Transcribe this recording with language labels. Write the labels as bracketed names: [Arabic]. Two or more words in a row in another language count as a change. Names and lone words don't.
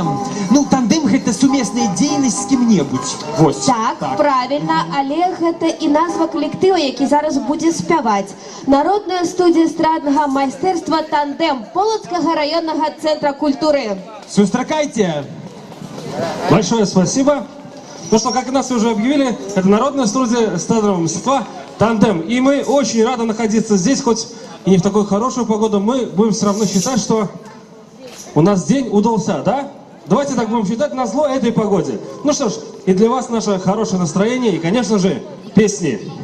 [Belarusian] Ну, тандэм гэта сумесная дзейнасць з кім-небудзь. Вось. Так, правільна, але гэта і назва калектыва, які зараз будзе спяваць. Народная студія эстраднага майстэрства «Тандэм» Полацкага раённага цэнтра культуры. Сустракайте! [Russian] Большое спасибо. Ну что, как нас уже объявили, это Народная студия эстрадного мастерства «Тандем». И мы очень рады находиться здесь, хоть и не в такую хорошую погоду. Мы будем все равно считать, что у нас день удался, да? Давайте так будем считать назло этой погоде. Ну что ж, и для вас наше хорошее настроение и, конечно же, песни.